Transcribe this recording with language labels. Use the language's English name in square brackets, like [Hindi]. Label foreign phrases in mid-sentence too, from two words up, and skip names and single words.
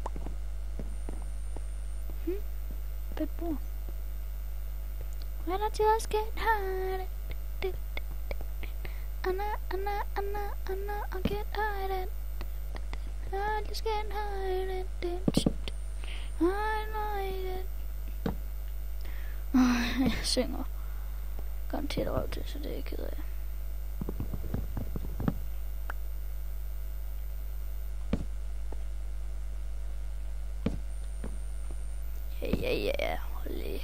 [English] Pitbull. When I just get tired. I get tired. I just get tired. I know it. [Danish] Jeg synger garanteret røv til, så det er jeg ked af. Ja, hold lige.